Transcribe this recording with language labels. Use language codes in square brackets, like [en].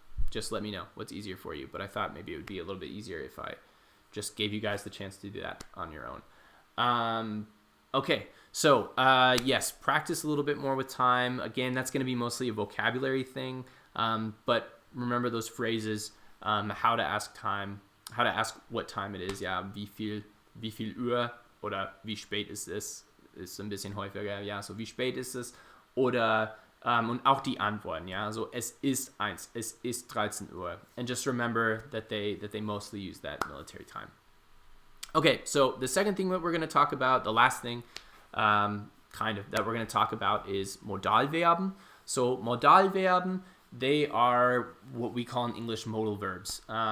[en] Just let me know what's easier for you. But I thought maybe it would be a little bit easier if I just gave you guys the chance to do that on your own. Okay, so yes, practice a little bit more with time. Again, that's going to be mostly a vocabulary thing, but remember those phrases, how to ask time, how to ask what time it is. [de] Ja, wie viel Uhr oder wie spät ist es? Ist ein bisschen häufiger. Ja, so wie spät ist es? Oder und auch die Antworten. Ja, so es ist 1, es ist 13 Uhr. [en] And just remember that they mostly use that military time. Okay, so the second thing that we're going to talk about, the last thing that we're going to talk about is Modalverben. So Modalverben, they are what we call in English modal verbs.